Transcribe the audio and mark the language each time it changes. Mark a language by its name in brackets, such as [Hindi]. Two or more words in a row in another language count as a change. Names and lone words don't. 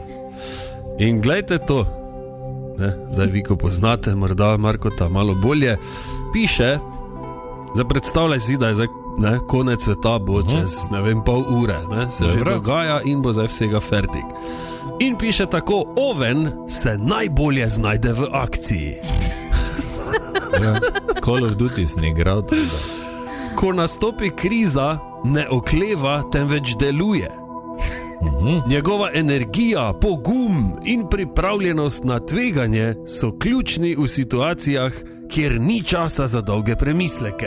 [Slovenian] In glejte to, ne, zdaj vi, ko poznate, morda Markota malo bolje, piše, zdaj predstavljaj si, da je zdaj, ne, konec sveta bo čez, ne vem, pol ure, ne, se že dogaja in bo zdaj vsega fertik. In piše tako, oven se najbolje znajde v akciji. Ja. Call of Duty sem igral. Ko nastopi kriza, ne okleva, temveč deluje. Njegova energija, pogum in pripravljenost na tveganje so ključni v situacijah, kjer ni časa za dolge premisleke.